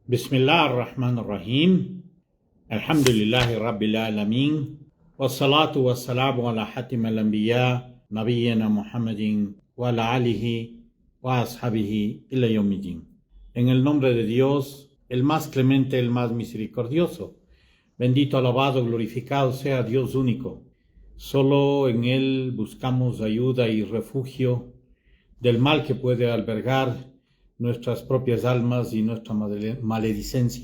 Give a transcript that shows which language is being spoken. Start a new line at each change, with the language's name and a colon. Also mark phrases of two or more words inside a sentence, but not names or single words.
Arabic: بسم الله الرحمن الرحيم. الحمد لله رب العالمين. والصلاة والسلام على خاتم الأنبياء، نبينا محمد وعلى آله وأصحابه إلى يوم الدين.
Spanish: En el nombre de Dios, el más clemente, el más misericordioso. Bendito, alabado, glorificado sea Dios único. Solo en Él buscamos ayuda y refugio del mal que puede albergar nuestras propias almas y nuestra maledicencia.